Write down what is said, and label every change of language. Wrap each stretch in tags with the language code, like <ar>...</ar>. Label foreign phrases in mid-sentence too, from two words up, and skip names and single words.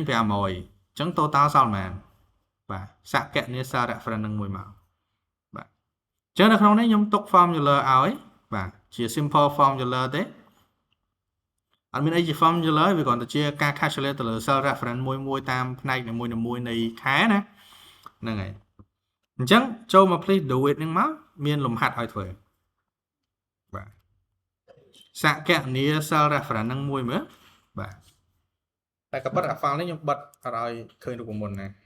<km>500 អញ្ចឹង total សល់ប៉ុន្មានបាទសាកកណនីសារ reference នឹងមួយមកបាទអញ្ចឹងនៅក្នុងនេះខ្ញុំ ទុក formula ឲ្យបាទជា</km> <en>simple formula</en> <km>ទេ អត់មានអីជា formula វាគ្រាន់តែជាការ calculate ទៅលើ</km> <en>cell reference</en> <km>មួយតាមផ្នែកនីមួយៗនៃខែណាហ្នឹងហើយអញ្ចឹងចូលមក</km> <en>please do it</en> <km>ហ្នឹងមកមានលំហាត់ឲ្យធ្វើបាទសាកកណនី</km> <en>cell reference</en> <km>ហ្នឹងមួយមើលបាទតែក៏ប៉ុតអា file នេះខ្ញុំបិទអត់ឲ្យឃើញរូបមន្តណា</km>